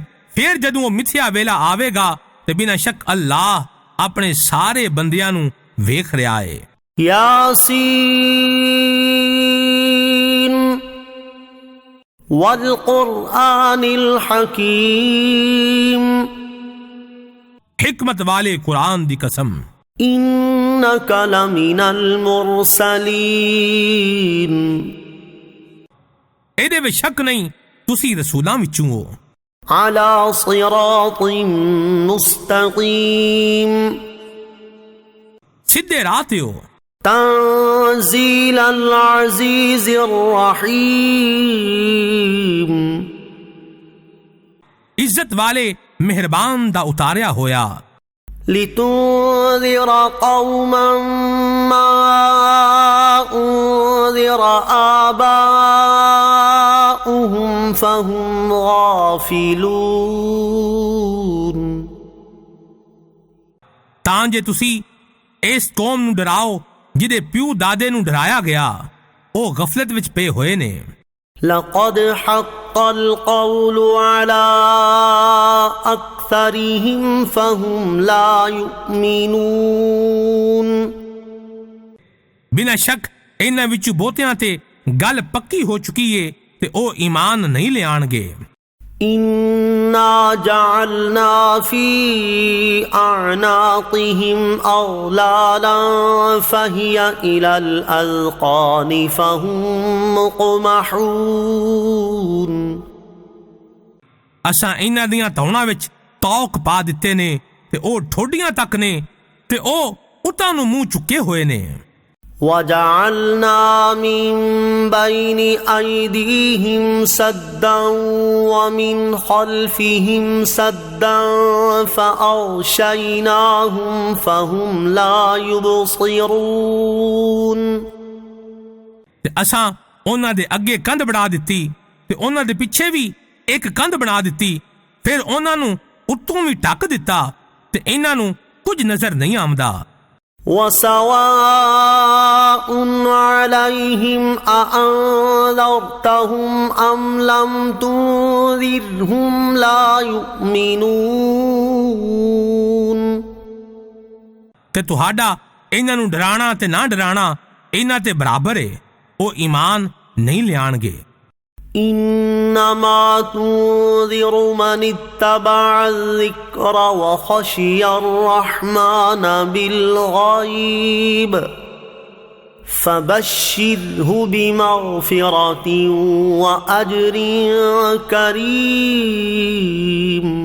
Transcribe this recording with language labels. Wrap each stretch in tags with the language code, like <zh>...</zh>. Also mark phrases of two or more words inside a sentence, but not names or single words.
<pa>ਫਿਰ ਜਦੋਂ ਵੋ ਮਿਥਿਆ ਵੇਲਾ ਆਵੇਗਾ ਤੇ ਬਿਨਾ ਸ਼ੱਕ ਅੱਲਾਹ ਅਪਣੇ ਸਾਰੇ ਬੰਦਿਆਂ ਨੂੰ ਵੇਖ ਰਿਹਾ ਹੈ।</pa> <ar>يس والقرآن الحكيم</ar> <pa>ਹਿਕਮਤ ਵਾਲੇ ਕੁਰਾਨ ਦੀ ਕਸਮ</pa> <ar>إنك لمن المرسلين</ar> <pa>ਏਦੇ ਵਿਚ ਸ਼ੱਕ ਨਹੀਂ ਤੁਸੀ ਰਸੂਲਾਂ ਵਿਚੋਂ ਹੋ।</pa> <ar>على صراط مستقيم</ar> <pa>ਸਿੱਧੇ ਰਾਹ ਤੇ ਹੋ।</pa> <ar>تنزيل العزيز الرحيم</ar> <pa>ਇੱਜ਼ਤ ਵਾਲੇ ਮਿਹਰਬਾਨ ਦਾ ਉਤਾਰਿਆ ਹੋਇਆ।</pa> <ar>لتنذر قوما ما أنذر آباؤهم فهم غافلون</ar> <pa>ਤਾਂ ਜੇ ਤੁਸੀਂ ਇਸ ਕੌਮ ਨੂੰ ਡਰਾਓ ਜਿਹਦੇ ਪਿਓ ਦਾਦੇ ਨੂੰ ਡਰਾਇਆ ਗਿਆ, ਉਹ ਗਫਲਤ ਵਿੱਚ ਪਏ ਹੋਏ ਨੇ।</pa> <ar>لقد حق القول على أكثرهم فهم لا يؤمنون</ar> <pa>ਬਿਨਾਂ ਸ਼ੱਕ ਇਹਨਾਂ ਵਿੱਚੋਂ ਬਹੁਤਿਆਂ ਤੇ ਗੱਲ ਪੱਕੀ ਹੋ ਚੁੱਕੀ ਏ ਤੇ ਉਹ ਈਮਾਨ ਨਹੀਂ ਲਿਆਣਗੇ।</pa> <ar>إنا جعلنا في أعناقهم أغلالا فهي إلى الأذقان فهم مقمحون</ar> <pa>ਅਸਾਂ ਇਹਨਾਂ ਦੀਆਂ ਧੌਣਾਂ ਵਿੱਚ ਤੌਕ ਪਾ ਦਿੱਤੇ ਨੇ ਤੇ ਉਹ ਠੋਡੀਆਂ ਤੱਕ ਨੇ ਤੇ ਉਹ ਉਤਾਂ ਨੂੰ ਮੂੰਹ ਚੁੱਕੇ ਹੋਏ ਨੇ।</pa> <ar>وجعلنا من بين أيديهم سدا ومن خلفهم سدا فأغشيناهم فهم لا يبصرون</ar> <pa>ਤੇ ਅਸਾਂ ਉਹਨਾਂ ਦੇ ਅੱਗੇ ਕੰਧ ਬਣਾ ਦਿੱਤੀ ਤੇ ਉਹਨਾਂ ਦੇ ਪਿੱਛੇ ਵੀ ਇੱਕ ਕੰਧ ਬਣਾ ਦਿੱਤੀ, ਫਿਰ ਉਹਨਾਂ ਨੂੰ ਉੱਤੋਂ ਵੀ ਢੱਕ ਦਿੱਤਾ ਤੇ ਇਹਨਾਂ ਨੂੰ ਕੁਝ ਨਜ਼ਰ ਨਹੀਂ ਆਉਂਦਾ।</pa> <ar>وسواء عليهم أأنذرتهم أم لم تنذرهم لا يؤمنون</ar> <pa>ਤੇ ਤੁਹਾਡਾ ਇਹਨਾਂ ਨੂੰ ਡਰਾਣਾ ਤੇ ਨਾ ਡਰਾਣਾ ਇਹਨਾਂ ਤੇ ਬਰਾਬਰ ਹੈ, ਉਹ ਈਮਾਨ ਨਹੀਂ ਲਿਆਣਗੇ।</pa> <ar>إنما تنذر من اتبع الذكر وخشي الرحمن بالغيب فبشره بمغفرة وأجر كريم</ar>